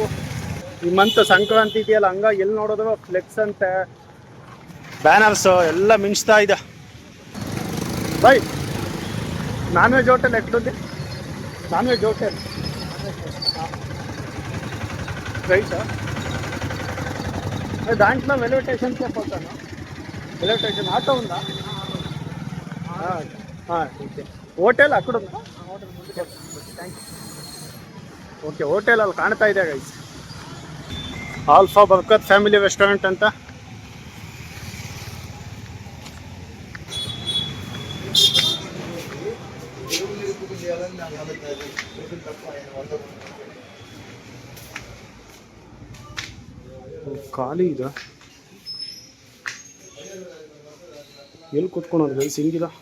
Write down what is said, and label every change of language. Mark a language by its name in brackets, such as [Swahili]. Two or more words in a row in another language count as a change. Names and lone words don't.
[Kannada] ಈ ಮಂತ್ ಸಂಕ್ರಾಂತಿ ಇದೆಯಲ್ಲ, ಹಂಗಾಗಿ ಎಲ್ಲಿ ನೋಡಿದ್ರು ಫ್ಲೆಕ್ಸ್ ಅಂತೆ, ಬ್ಯಾನರ್ಸು ಎಲ್ಲ ಮಿಂಚ್ತಾ ಇದೆ. [Telugu] ಬೈ [English] non veg hotel [Telugu] ಎಕ್ಟುಂದಿ, [English] non veg hotel [Telugu] ರೈಟಾ? దాంట్లో రైల్వే స్టేషన్కే పోతాను. రైల్వే స్టేషన్ ఆటో ఉందా? ఓకే. హోటల్ ఆ కడె ఉందా? [English] thank you. [Kannada] ಓಕೆ, ಹೋಟೆಲ್ ಅಲ್ಲಿ ಕಾಣ್ತಾ ಇದೆ ಗೈಸ್, ಆಲ್ಫಾ ಬರ್ಕತ್ ಫ್ಯಾಮಿಲಿ ರೆಸ್ಟೋರೆಂಟ್ ಅಂತ. ಖಾಲಿ ಇದೆ, ಎಲ್ಲಿ ಕೂತ್ಕೊಳೋದು ಗೈಸ್, ಹಿಂಗಿಲ್ಲ.